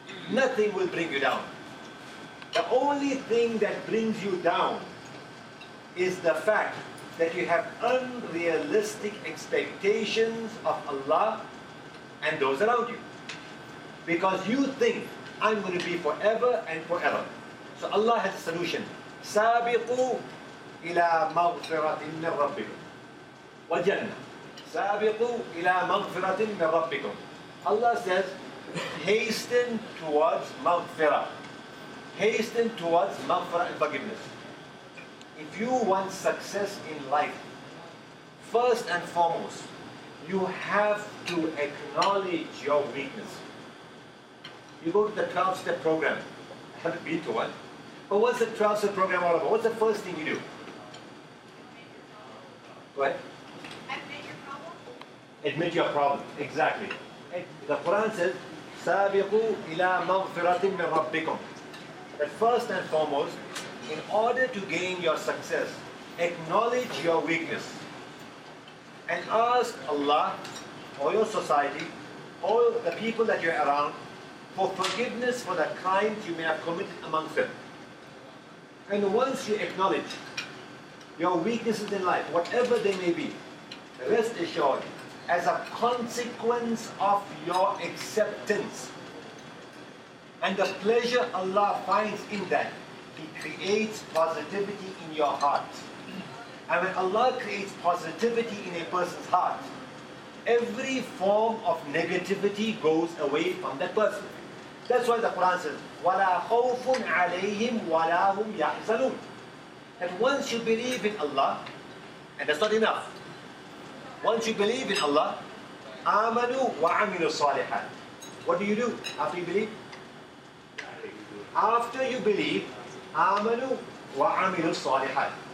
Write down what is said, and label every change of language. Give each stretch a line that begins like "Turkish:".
English: Nothing will bring you down. The only thing that brings you down is the fact that you have unrealistic expectations of Allah and those around you. Because you think, I'm going to be forever and forever. So Allah has a solution.
Arabic: سابقوا إلى مغفرة من ربكم وجنة. سابقوا إلى مغفرة من ربكم.
English: Allah says, hasten towards مغفرة. Hasten towards مغفرة and forgiveness. If you want success in life, first and foremost, you have to acknowledge your weakness. You go to the 12-step program. I have been to one. But what's the 12-step program all about? What's the first thing you do? Go ahead. Admit your problem. Admit your problem. Exactly. The Quran says,
Arabic: سَابِقُوا إِلَىٰ مَغْفِرَةٍ مِنْ رَبِّكُمْ.
English: That first and foremost, in order to gain your success, acknowledge your weakness and ask Allah or your society or the people that you're around for forgiveness for the crimes you may have committed amongst them. And once you acknowledge your weaknesses in life, whatever they may be, rest assured, as a consequence of your acceptance and the pleasure Allah finds in that, He creates positivity in your heart. And when Allah creates positivity in a person's heart, every form of negativity goes away from that person. That's why the Quran says,
Arabic: وَلَا خَوْفٌ عَلَيْهِمْ وَلَا هُمْ يَحْزَنُونَ.
English: That once you believe in Allah, and that's not enough. Once you believe in Allah,
Arabic: آمَنُوا وَعَمِلُوا الصَّالِحَاتِ.
English: What do? After you believe? After you believe,
Arabic: آمَنُوا وَعَمِلُوا الصَّالِحَاتِ.